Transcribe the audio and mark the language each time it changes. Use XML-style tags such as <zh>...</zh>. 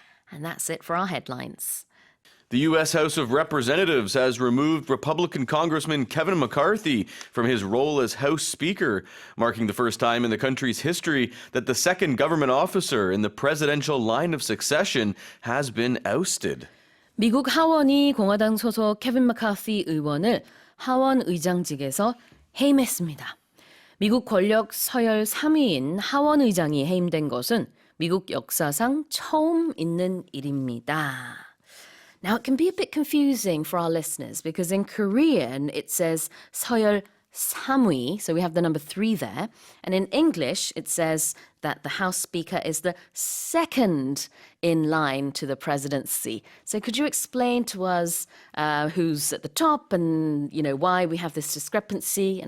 <en>And that's it for our headlines. The U.S. House of Representatives has removed Republican Congressman Kevin McCarthy from his role as House Speaker, marking the first time in the country's history that the second government officer in the presidential line of succession has been ousted.</en> <ko>미국 하원이 공화당 소속 케빈 마카시 의원을 하원 의장직에서 해임했습니다. 미국 권력 서열 3위인 하원 의장이 해임된 것은 미국 역사상 처음 있는 일입니다.</ko> <en>Now, it can be a bit confusing for our listeners because in Korean it says</en> <ko>서열 3위,</ko> <en>so we have the number 3 there. And in English it says that the House Speaker is the second in line to the presidency. So could you explain to us who's at the top and, why we have this discrepancy?</en>